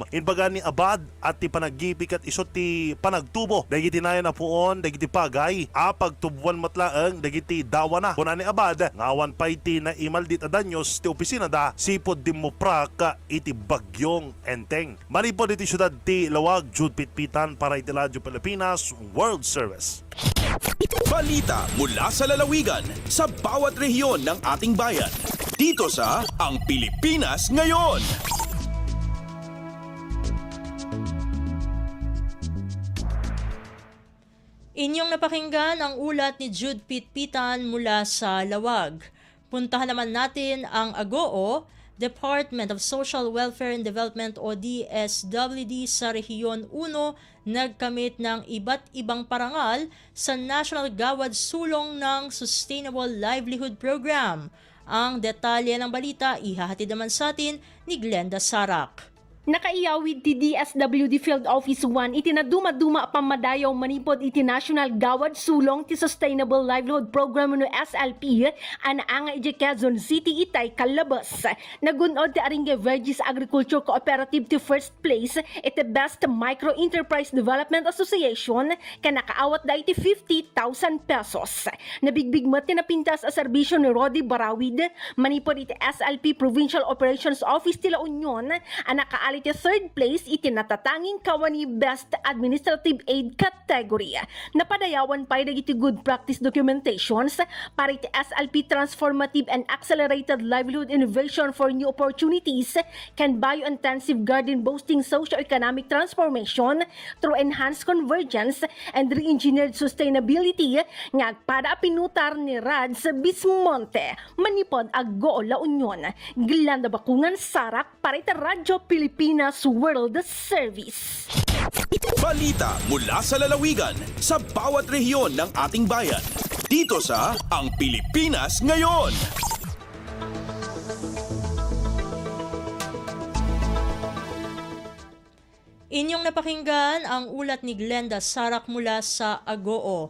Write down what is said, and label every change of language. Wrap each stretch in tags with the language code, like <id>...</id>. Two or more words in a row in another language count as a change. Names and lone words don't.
<ilo>Inbaga ni Abad at ti panaggipi kat isot ti panagtubo dagiti nayon na puon dagiti pagay pagtubuan matlaeng dagiti dawa na kuna ni Abad ngawan pay ti na imaldit adanyos ti opisina da sipod di moprak iti bagyong Enteng. Manipod iti syudad ti Lawag, Jude Pitpitan para iti Radyo Pilipinas World Service.</ilo> <tl>Balita mula sa lalawigan sa bawat rehiyon ng ating bayan. Dito sa Ang Pilipinas Ngayon. Inyong napakinggan ang ulat ni Jude Pitpitan mula sa Lawag. Puntahan naman natin ang AGOO, Department of Social Welfare and Development o DSWD sa Rehiyon 1 nagkamit ng iba't ibang parangal sa National Gawad Sulong ng Sustainable Livelihood Program. Ang detalye ng balita ihahatid naman sa atin ni Glenda Sarak.</tl> <ilo>Nakaiyawid ti DSWD Field Office 1 iti naduma-duma pamadayaw manipod iti National Gawad Sulong ti Sustainable Livelihood Program no SLP anga iti Quezon City itay kalabas. Nagunod ti Aringe Vergis Agriculture Cooperative ti</ilo> <en>first place</en> <ilo>iti Best Micro Enterprise Development Association kanakaawat da iti 50,000 pesos. Nabigbig ti napintas a serbisyo ni Rodi Barawid manipod iti SLP Provincial Operations Office ti La Union nakaali iti</ilo> <en>third place</en> <ilo>iti</ilo> <tl>natatanging kawani</tl> <ilo>Best Administrative Aid category. Napadayawan pa iti</ilo> <en>good practice documentations</en> <ilo>para iti SLP Transformative and Accelerated Livelihood Innovation for New Opportunities can bio-intensive garden boosting socio-economic transformation through enhanced convergence and re-engineered sustainability nga agpada pinutar ni Rads Bismonte manipod AGOO La Union. Glenda Bakungan Sarak para iti Radyo Pilipinas World Service.</ilo> <tl>Balita mula sa lalawigan sa bawat rehiyon ng ating bayan. Dito sa Ang Pilipinas Ngayon. Inyong napakinggan ang ulat ni Glenda Sarak mula sa AGOO.</tl>